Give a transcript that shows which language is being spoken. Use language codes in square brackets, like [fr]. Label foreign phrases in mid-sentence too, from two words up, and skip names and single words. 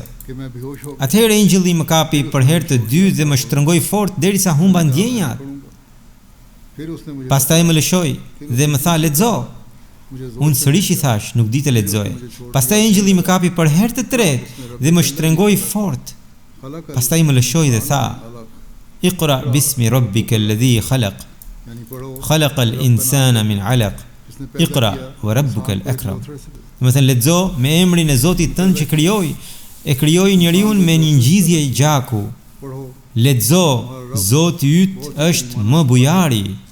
[sq] Atëherë engjëlli më kapi për herë të dytë dhe më shtrëngoi fort derisa humba ndjenjat. Pastaj më lëshoi dhe më tha, lexo. Unë sërish I thash, nuk di të lexoj. Pastaj engjëlli më kapi për herë të tretë dhe më shtrëngoi fort. Pastaj më lëshoi dhe tha, [ar] اقرأ باسم ربك الذي خلق. خلق الإنسان من علق. اقرأ وربك الأكرم. [sq] Do të thënë lexo me emrin e Zotit tënd që krijoi, e krijoi njeriu me një ngjizje gjaku. Lexo, Zoti yt është më bujari.